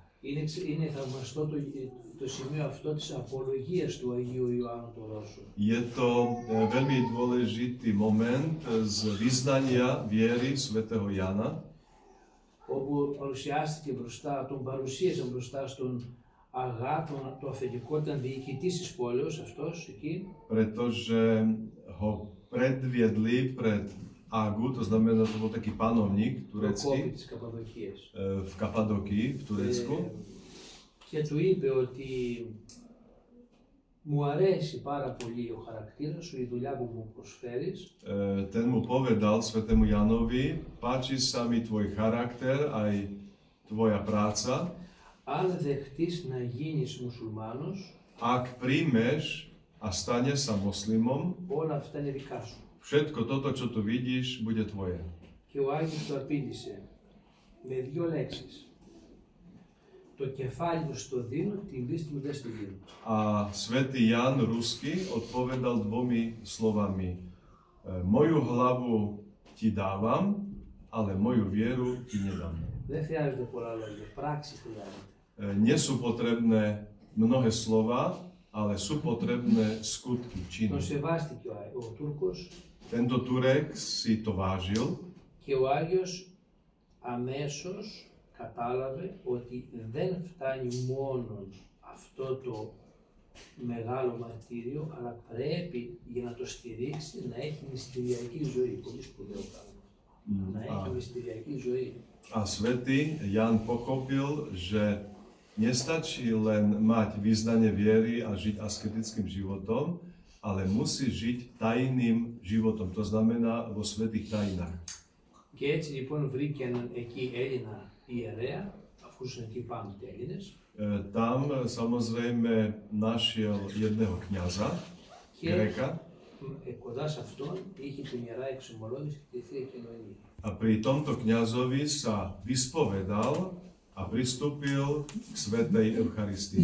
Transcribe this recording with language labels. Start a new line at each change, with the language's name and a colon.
Greek: Είναι θαυμαστό το σημείο αυτό της απολογίας του Αγίου Ιωάννου του Ρώσου.
Slovak: Je to veľmi dôležitý moment z vyznania viery svätého Jana,
Greek: όπου παρουσιάστηκε μπροστά, τον παρουσίασαν μπροστά στον Αγά, το αφεντικό, ήταν διοικητής της πόλεως αυτός εκεί.
Slovak: Pretože ho predviedli pred Agu, to znamená, že to bol taký panovník turecký v Kapadokii, v Turecku.
Greek: Και του είπε ότι μου αρέσει πάρα πολύ ο χαρακτήρας σου, η δουλειά που μου προσφέρεις.
Slovak: Ten mu povedal svätému Janovi, páči sa mi tvoj charakter, aj tvoja práca.
Greek: Αν δεχτείς να γίνεις μουσουλμάνος,
Slovak: ak príjmeš a staneš sa moslimom,
Greek: όλα αυτά είναι δικά σου.
Slovak: Všetko toto, čo tu vidíš, bude tvoje.
Greek: Και ο Άγιος του απήντησε με δύο λέξεις. Το κεφάλι μου στο δίνω, την πίστη μου δεν στη δίνω.
Slovak: A svätý Jan Ruský odpovedal dvomi slovami. Moju hlavu ti dávam, ale moju vieru ti nedám.
Greek: Δεν χρειάζονται πολλά λόγια, πράξη χρειάζεται.
Slovak: Nie sú potrebné mnohé slova, ale sú potrebné skutky, činy.
Greek: Το σεβάστηκε ο Τούρκος.
Slovak: Tento Turek si to vážil.
Greek: Και ο Άγιος αμέσως κατάλαβε ότι δεν φτάνει μόνο αυτό το μεγάλο μαρτύριο, αλλά πρέπει για να το στηρίξει να έχει μυστηριακή ζωή. Πολύ σπουδαίο πράγμα. Να έχει μυστηριακή ζωή.
Slovak: A svätý Jan pochopil, že nestačí len mať vyznanie viery a žiť asketickým životom, ale musí žiť tajným životom, to znamená vo svätých tajinách.
Greek: Και έτσι λοιπόν βρήκε έναν εκεί Έλληνα ιερέα, αφού ήσουν εκεί πάνω οι Έλληνες.
Slovak: Tam samozrejme našiel jedného kňaza, Gréka.
Greek: Κοντά σε αυτόν είχε την Ιερά Εξομολόγηση και τη Θεία Κοινωνία.
Slovak: A pri tomto kňazovi sa vyspovedal a pristúpil k svätej Eucharistii.